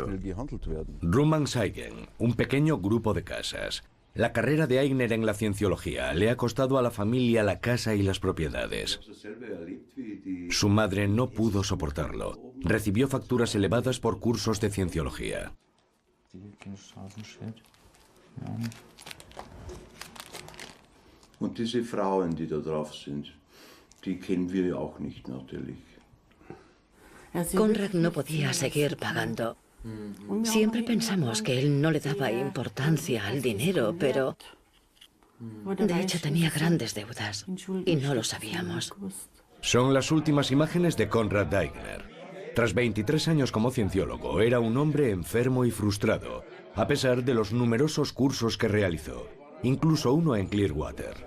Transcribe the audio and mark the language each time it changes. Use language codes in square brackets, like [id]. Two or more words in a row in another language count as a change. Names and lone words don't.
[es] Rummenshagen, un pequeño grupo de casas. La carrera de Aigner en la cienciología le ha costado a la familia la casa y las propiedades. Su madre no pudo soportarlo. Recibió facturas elevadas por cursos de cienciología. [de] Und diese Frauen, die da drauf sind, die kennen wir auch nicht natürlich. [es] Konrad no podía seguir pagando. Siempre pensamos que él no le daba importancia al dinero, pero de hecho tenía grandes deudas y no lo sabíamos. Son las últimas imágenes de Konrad Aigner. Tras 23 años como cienciólogo, era un hombre enfermo y frustrado, a pesar de los numerosos cursos que realizó, incluso uno en Clearwater.